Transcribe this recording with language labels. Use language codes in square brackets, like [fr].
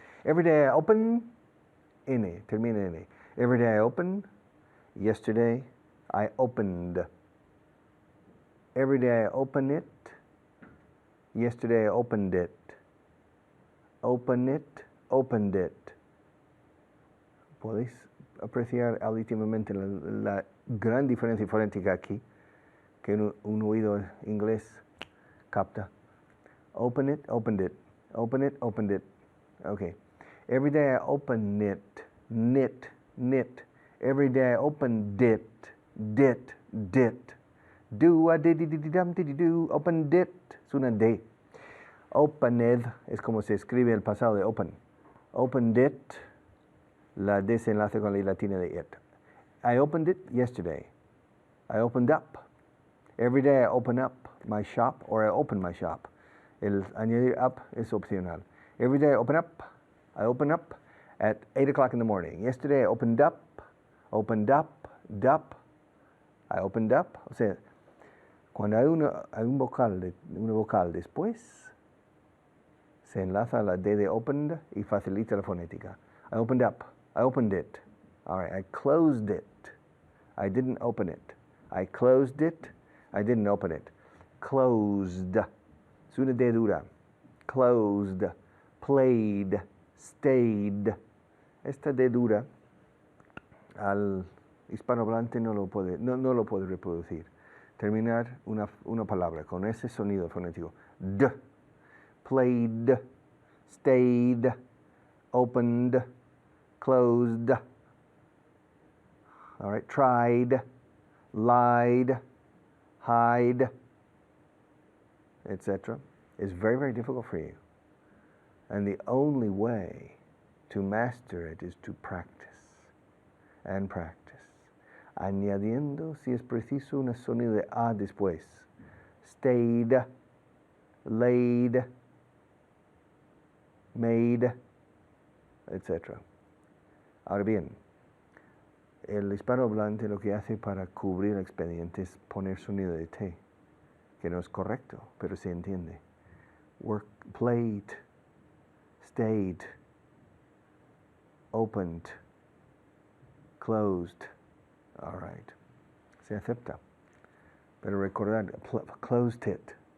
[en] Every day I open, N, [es] termina N. [en] Every day I open, yesterday I opened. Every day I open it, yesterday I opened it. Open it, opened it. [es] ¿Podéis apreciar auditivamente la gran diferencia fonética aquí que un oído inglés capta? [en] Open it, opened it. Open it, opened it. Okay. Every day I open it, knit, knit. Every day I open dit, dit, dit. Do a diddy diddy dum diddy do. Open dit. [es] Suena de. Opened es como se escribe el pasado de open. [en] Opened it. [es] La D se enlace con la I latina de it. [en] I opened it yesterday. I opened up. Every day I open up my shop or I open my shop. [es] El añadir up es opcional. [en] Every day I open up. I open up at 8 o'clock in the morning. Yesterday I opened up, dup. I opened up. [es] O sea, cuando hay una vocal después, se enlaza la D de opened y facilita la fonética. [en] I opened up. I opened it. All right. I closed it. I didn't open it. I closed it. I didn't open it. Closed. [es] Es una D dura. Closed. Played. Stayed. Esta D dura al hispanohablante no lo puede reproducir. Terminar una palabra con ese sonido fonético. [en] D. Played. Stayed. Opened. Closed. All right. Tried. Lied. Hide. Etc. Is very, very difficult for you. And the only way to master it is to practice and practice. [es] Añadiendo, si es preciso, un sonido de A después. [en] Stayed, laid, made, etc. [es] Ahora bien, el hispanohablante lo que hace para cubrir el expediente es poner sonido de T, que no es correcto, pero se entiende. [en] Work, played, stayed, opened, closed. All right. [es] Se acepta. Pero recordar, [en] closed it.